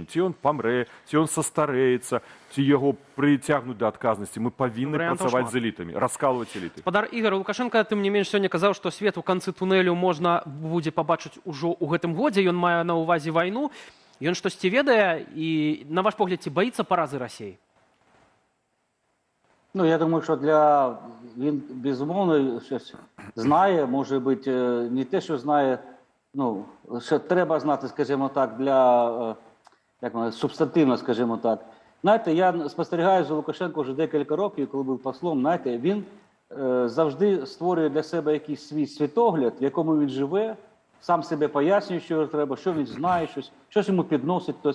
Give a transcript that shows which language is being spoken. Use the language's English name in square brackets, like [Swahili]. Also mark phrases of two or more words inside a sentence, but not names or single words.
[Belarusian] Ці ён памрэ, ці ён састарэецца, ці яго прыцягнуць да адказнасці. Мы павінны працаваць з элітамі, раскалваць эліты. Спадар Ігор, Лукашенко, тым не менш, сёння казаў, што свет у канцы тунэлю можна будзе пабачыць ужо ў гэтым годзе. Ён мае на ўвазе вайну. Ён штосьці ведае і, на ваш погляд, ці баіцца паразы Расіі? [Ukrainian] Ну, я думаю, що він, безумовно, щось знає, може бути, не те, що знає, ну, що треба знати, скажімо так, для, субстантивно, скажімо так. Знаєте, я спостерігаю за Лукашенко вже декілька років, коли був послом, знаєте, він завжди створює для себе якийсь свій світогляд, в якому він живе, сам себе пояснює, що треба, що він знає, щось йому підносить хтось.